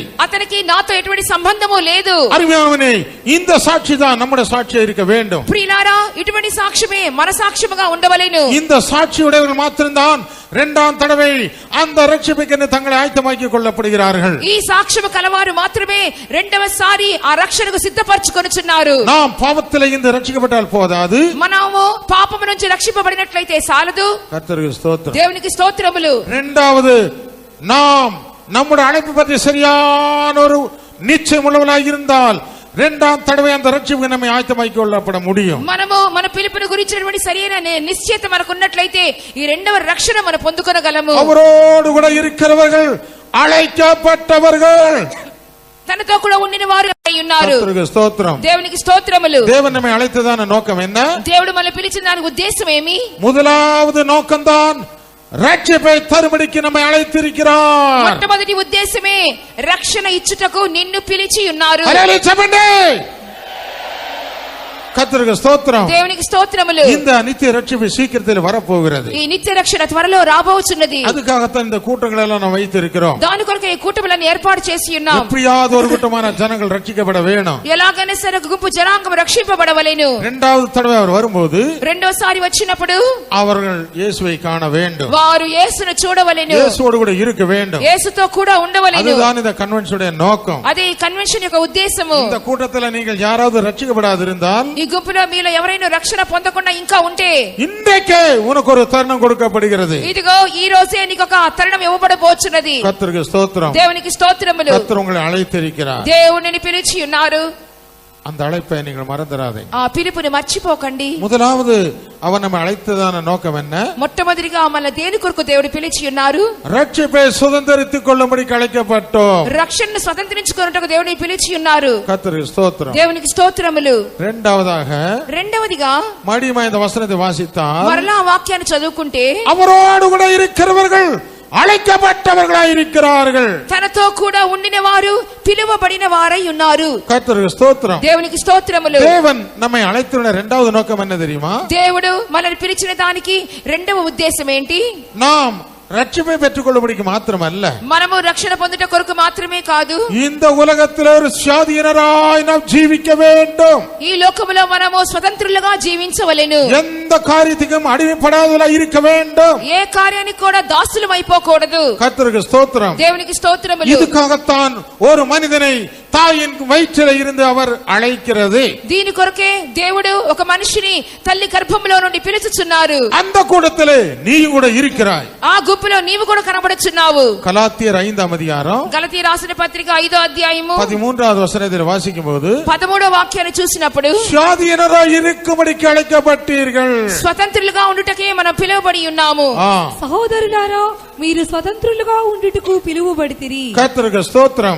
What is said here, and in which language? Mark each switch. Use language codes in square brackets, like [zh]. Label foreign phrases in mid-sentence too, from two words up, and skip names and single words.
[te] అతనికి నాతో ఎటువంటి సంబంధము లేదు. [ta] அருமையானவனே, இந்த சாட்சி தான் நம்முடைய சாட்சியா இருக்க வேண்டும். [te] ప్రియులారా, ఇటువంటి సాక్ష్యమే మన సాక్ష్యముగా ఉండవలెను. [ta] இந்த சாட்சியுடையவர்கள் மாத்திரம்தான் இரண்டாம் தடவை அந்த ரட்சிப்புக்கு தங்களை ஆயத்தமாக்கிக் கொள்ளப்படுகிறார்கள். [te] ఈ సాక్ష్యము కలవారు మాత్రమే రెండవసారి ఆ రక్షణకు సిద్ధపరచుకొనుచున్నారు. [ta] நாம் பாவத்திலே இருந்து ரட்சிக்கப்பட்டால் போதாது, [te] మనము పాపము నుంచి రక్షింపబడినట్లయితే సాలదు. [ta] கர்த்தருக்கு ஸ்தோத்திரம். [te] దేవునికి స్తోత్రములు. [ta] இரண்டாவது, நாம் நம்முடைய அழைப்பு பற்றி சரியான ஒரு நிச்சயம் உள்ளவர்களாக இருந்தால் இரண்டாம் தடவை அந்த ரட்சிப்புக்கு நம்மை ஆயத்தமாக்கிக் கொள்ளப்பட முடியும். [te] మనము మన పిలుపుని గురించినటువంటి సరైన నిశ్చయత మనకు ఉన్నట్లయితే ఈ రెండవ రక్షణ మనం పొందుకొనగలము. [ta] அவரோடு கூட இருக்கிறவர்கள் அழைக்கப்பட்டவர்கள், [te] తనతో కూడా ఉండిన వారు అయి ఉన్నారు. [ta] கர்த்தருக்கு ஸ்தோத்திரம். [te] దేవునికి స్తోత్రములు. [ta] தேவன் நம்மை அழைத்ததான நோக்கம் என்ன? [te] దేవుడు మనల్ని పిలిచిన దానికి ఉద్దేశం ఏమి? [ta] முதலாவது நோக்கம்தான் ரட்சிப்பை தரும்படிக்கு நம்மை அழைத்திருக்கிறார். [te] మొట్టమొదటి ఉద్దేశమే రక్షణ ఇచ్చుటకు నిన్ను పిలిచి ఉన్నారు. హల్లెలూయా చెప్పండి. [ta] கர்த்தருக்கு ஸ்தோத்திரம். [te] దేవునికి స్తోత్రములు. [ta] இந்த நித்திய ரட்சிப்பு சீக்கிரத்தில் வரப்போகிறது. [te] ఈ నిత్య రక్షణ త్వరలో రాబోచున్నది. [ta] அதுக்காகத்தான் இந்த கூட்டங்களை எல்லாம் நாம் வைத்திருக்கிறோம். [te] దాని కొరకు ఈ కూటములను ఏర్పాటు చేసి ఉన్నాం. [ta] எப்படியாவது ஒரு கூட்டமான ஜனங்கள் ரட்சிக்கப்பட வேணும். [te] ఎలాగైనా సరే ఒక గుంపు జనాంగం రక్షింపబడవలెను. [ta] இரண்டாவது தடவை அவர் வரும்போது [te] రెండోసారి వచ్చినప్పుడు [ta] அவர்கள் இயேசுவை காண வேண்டும். [te] వారు యేసును చూడవలెను. [ta] இயேசுவோடு கூட இருக்க வேண்டும். [te] యేసుతో కూడా ఉండవలెను. [ta] அதுதான் இந்த கன்வென்ஷனுடைய நோக்கம். [te] అదే ఈ కన్వెన్షన్ యొక్క ఉద్దేశము. [ta] இந்த கூட்டத்தில் நீங்கள் யாராவது ரட்சிக்கப்படாதிருந்தால், [te] ఈ గుంపులో మీలో ఎవరైనా రక్షణ పొందకుండా ఇంకా ఉంటే, [ta] இன்றைக்கே உனக்கு ஒரு தருணம் கொடுக்கப்படுகிறது. [te] ఇదిగో ఈ రోజే నీకు ఒక తరుణం ఇవ్వబడబోచున్నది. [ta] கர்த்தருக்கு ஸ்தோத்திரம். [te] దేవునికి స్తోత్రములు. [ta] கர்த்தர் உங்களை அழைத்திருக்கிறார். [te] దేవునిని పిలిచి ఉన్నారు. [ta] அந்த அழைப்பை நீங்கள் மறந்துடாதீங்க. [te] ఆ పిలుపుని మర్చిపోకండి. [ta] முதலாவது அவர் நம்மை அழைத்ததான நோக்கம் என்ன? [te] మొట్టమొదటిగా మన దేని కొరకు దేవుడు పిలిచి ఉన్నారు? [ta] ரட்சிப்பை சுதந்திரித்துக் கொள்ளும்படி அழைக்கப்பட்டோம். [te] రక్షణను స్వతంత్రించుకొనుటకు దేవుని పిలిచి ఉన్నారు. [ta] கர்த்தருக்கு ஸ்தோத்திரம். [te] దేవునికి స్తోత్రములు. [ta] రెండవదిగా மறுபடியும் இந்த வசனத்தை வாசித்தால், [te] మరలా ఆ వాక్యాన్ని చదువుకుంటే, [ta] அவரோடு கூட இருக்கிறவர்கள் அழைக்கப்பட்டவர்களாய் இருக்கிறார்கள். [te] తనతో కూడా ఉండిన వారు పిలువబడిన వారై ఉన్నారు. [ta] கர்த்தருக்கு ஸ்தோத்திரம். [te] దేవునికి స్తోత్రములు. [ta] தேவன் நம்மை அழைத்துள்ள இரண்டாவது நோக்கம் என்ன தெரியுமா? [te] దేవుడు మనల్ని పిలిచిన దానికి రెండవ ఉద్దేశం ఏంటి? [ta] நாம் ரட்சிப்பை பெற்றுக் கொள்ளும்படிக்கு மாத்திரமல்ல, [te] మనము రక్షణ పొందుట కొరకు మాత్రమే కాదు, [ta] இந்த உலகத்தில் ஒரு சுயாதீனராய் நாம் ஜீவிக்க வேண்டும். [te] ఈ లోకములో మనము స్వతంత్రులుగా జీవించవలెను. [ta] எந்த காரியத்துக்கும் அடிமைப்படாதவர்களாய் இருக்க வேண்டும். [te] ఏ కార్యానికి కూడా దాసులం అయిపోకూడదు. [ta] கர்த்தருக்கு ஸ்தோத்திரம். [te] దేవునికి స్తోత్రములు. [ta] இதுக்காகத்தான் ஒரு மனிதனை தாயின் வயிற்றில் இருந்து அவர் அழைக்கிறது. [te] దీని కొరకే దేవుడు ఒక మనిషిని తల్లి గర్భంలో నుండి పిలుచుచున్నారు. [ta] அந்த கூட்டத்திலே நீயும் கூட இருக்கிறாய். [te] ఆ గుంపులో నీవు కూడా కనబడుచున్నావు. [ta] கலாத்தியர் 5ஆம் அதிகாரம் [te] గలతీ రాసిన పత్రిక 5వ అధ్యాయము [ta] 13வது వచనத்தில் வாசிக்கும்போது, [te] 13వ వాక్యాన్ని చూసినప్పుడు, [ta] சுயாதீனராய் இருக்கும்படிக்கு அழைக்கப்பட்டீர்கள். [te] స్వతంత్రులుగా ఉండుటకే మనం పిలువబడి ఉన్నాము. సహోదరులారా, మీరు స్వతంత్రులుగా ఉండుటకు పిలువబడితిరి. [ta] கர்த்தருக்கு ஸ்தோத்திரம்.